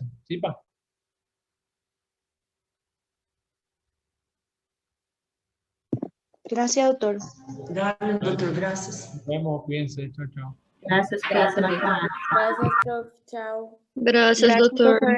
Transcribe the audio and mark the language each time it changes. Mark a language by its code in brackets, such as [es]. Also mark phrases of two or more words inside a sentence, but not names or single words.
[es] ¿Sí, pa? Gracias, doctor. Dale, [pt] doutor, graças. [es] Nos vemos, cuídense. Chao, chao. [pt] Graças por essa classe. [es] Gracias, prof. Chao. Gracias, [pt] Graças, doutor.